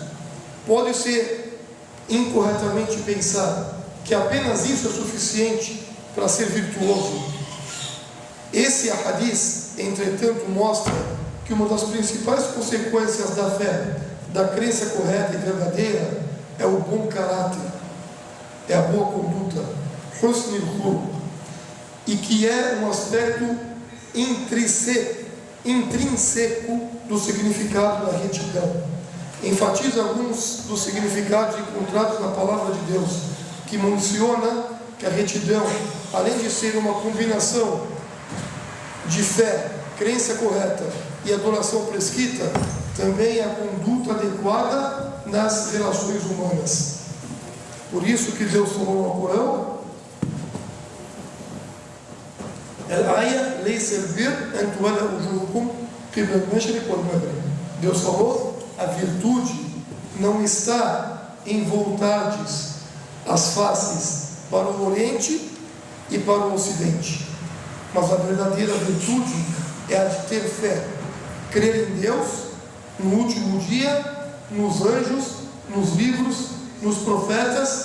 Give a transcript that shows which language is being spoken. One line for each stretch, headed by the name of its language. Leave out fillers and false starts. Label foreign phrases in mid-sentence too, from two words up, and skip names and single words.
Portuguese: Pode ser incorretamente pensar que apenas isso é suficiente para ser virtuoso. Esse hadith, entretanto, mostra que uma das principais consequências da fé, da crença correta e verdadeira, é o bom caráter, é a boa conduta,
Arabic: حسن الخلق,
Portuguese: e que é um aspecto intrínseco do significado da retidão. Enfatiza alguns dos significados encontrados na palavra de Deus, que menciona que a retidão, além de ser uma combinação de fé, crença correta e adoração prescrita, também é a conduta adequada nas relações humanas. Por isso que Deus falou no Corão:
Arabic: "الآية ليس البر أن تولوا وجوهكم قبل المشرق والمغرب."
Portuguese: Deus falou: a virtude não está em voltardes as faces para o Oriente e para o Ocidente, mas a verdadeira virtude é a de ter fé, crer em Deus, no último dia, nos anjos, nos livros, nos profetas.